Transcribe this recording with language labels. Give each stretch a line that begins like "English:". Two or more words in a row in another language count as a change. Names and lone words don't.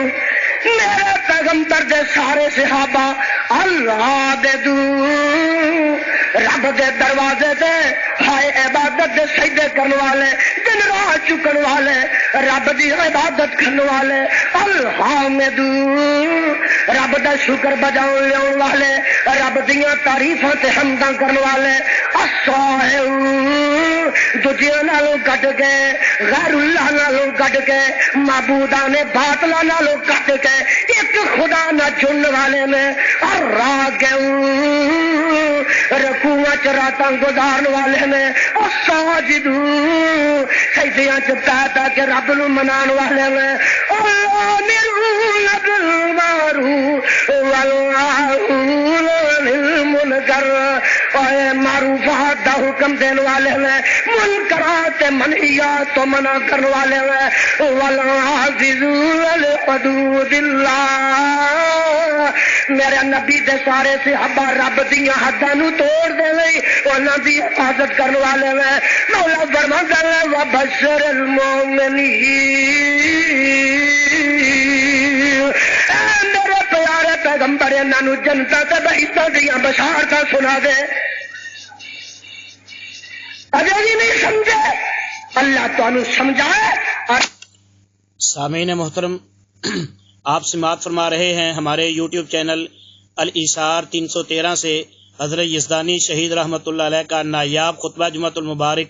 Punjabi: میرے پیغمبر دے سارے صحابہ العابدون رب دے دروازے دے ہائے عبادت دے سجدے کرنے والے دن رات چکن والے رب دی عبادت کرنے والے. الحامدون رب دا شکر بجاؤ لیاؤ والے رب دیاں تعریفاں تے حمداں کرنے والے. الصائحون دوجیاں نالوں کٹ کے غیر اللہ نالوں کٹ کے معبودان باطلاں نالوں کٹ کے ایک خدا نہ چن والے نے. الراکعون رکوعاں چ راتاں گزارن والے نے. الساجدون سجدیاں چ پا کے رب نو منان والے نے.
Arabic: الآمرون بالمعروف والناہون عن المنکر
Punjabi: معروفات دا حکم دین والے نے، منکرات منہیات تو منع کرنے والے نے.
Arabic: والحافظون لحدود اللہ
Punjabi: میرے نبی دے سارے صحابہ رب دیاں حداں نو توڑ دے لئی انہاں دی حفاظت کرنے والے نے. مولا فرماندا ہے
Arabic: وبشر المؤمنین
Punjabi: میرے پیارے پیغمبر انہاں نو جنت تے بہشت دیاں بشارتاں سنا دے.
Urdu: ابھی بھی نہیں سمجھے، اللہ تعالی سمجھائے۔ سامعین محترم، آپ سماعت فرما رہے ہیں ہمارے یوٹیوب چینل الایثار 313 سے حضرت یزدانی شہید رحمۃ اللہ علیہ کا نایاب خطبہ جمعۃ المبارک۔